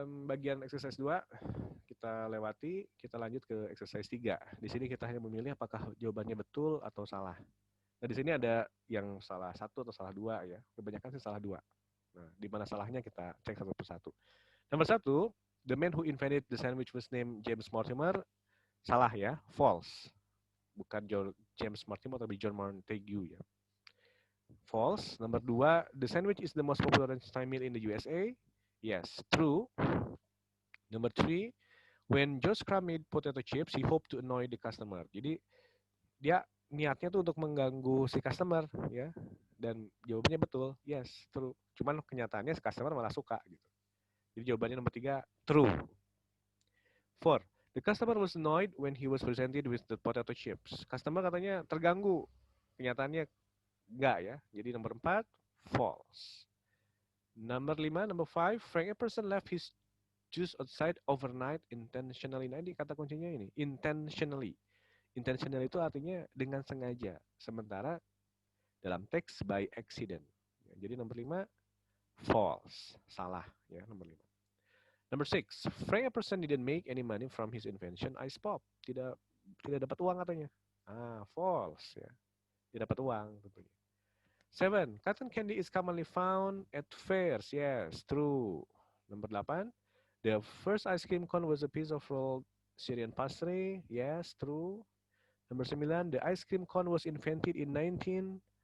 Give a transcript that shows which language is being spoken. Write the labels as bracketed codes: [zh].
[id] Bagian exercise 2 kita lewati, kita lanjut ke exercise 3. Di sini kita hanya memilih apakah jawabannya betul atau salah. Nah, di sini ada yang salah 1 atau salah 2 ya. Kebanyakan sih salah 2. Nah, di mana salahnya kita cek satu persatu. Nomor 1, [en] the man who invented the sandwich was named James Mortimer. [id] Salah ya, false. Bukan James Mortimer tapi John Montague ya. False. Nomor 2, [en] the sandwich is the most popular lunchtime meal in the USA. Yes, true. Number 3, when George Crumb made potato chips, he hoped to annoy the customer. [id] Jadi dia niatnya tuh untuk mengganggu si customer ya. Dan jawabannya betul, [en] yes, true. [id] Cuman kenyataannya si customer malah suka gitu. Jadi jawabannya nomor 3, true. [en] 4, the customer was annoyed when he was presented with the potato chips. [id] Customer katanya terganggu. Kenyataannya enggak ya. Jadi nomor 4, false. [en] Number 5, Frank Epperson left his juice outside overnight intentionally. [id] Nah, ini kata kuncinya ini, intentionally. Intentionally itu artinya dengan sengaja. Sementara dalam teks [en] by accident. [id] Ya, jadi nomor 5, false. Salah ya, nomor 5. [en] Number 6, Frank Epperson didn't make any money from his invention ice pop. [id] Tidak dapat uang katanya. False ya. Tidak dapat uang tentunya. [en] 7, cotton candy is commonly found at fairs. Yes, true. Number 8, the first ice cream cone was a piece of rolled Syrian pastry. Yes, true. Number 9, the ice cream cone was invented in 1914.